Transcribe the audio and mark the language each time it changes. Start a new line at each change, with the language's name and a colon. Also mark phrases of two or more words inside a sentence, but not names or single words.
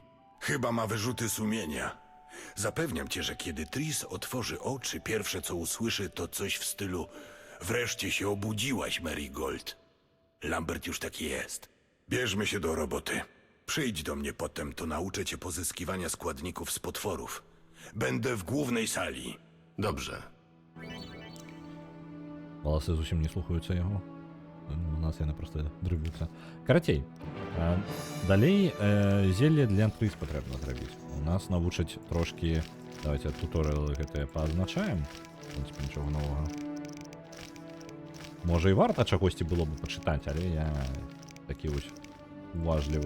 Polish: Chyba ma wyrzuty sumienia. Zapewniam cię, że kiedy Tris otworzy oczy, pierwsze co usłyszy to coś w stylu: wreszcie się obudziłaś, Marigold. Lambert już taki jest. Bierzmy się do roboty. Przyjdź do mnie potem, to nauczę cię pozyskiwania składników z potworów. Będę w głównej sali. Dobrze.
Belarusian: Волосы зусім не слухаюцца яго. У нас яны просто дрыгуцца. Карацей. Далей зелье для Трис патрэбна зрабіць. У нас навучаць трошкі... Давайте туторыялы гэтыя паазначаем. В принципе, нічога новага. Можа і варта чагосьці было бы пачытаць, але я такі вось уважлівы.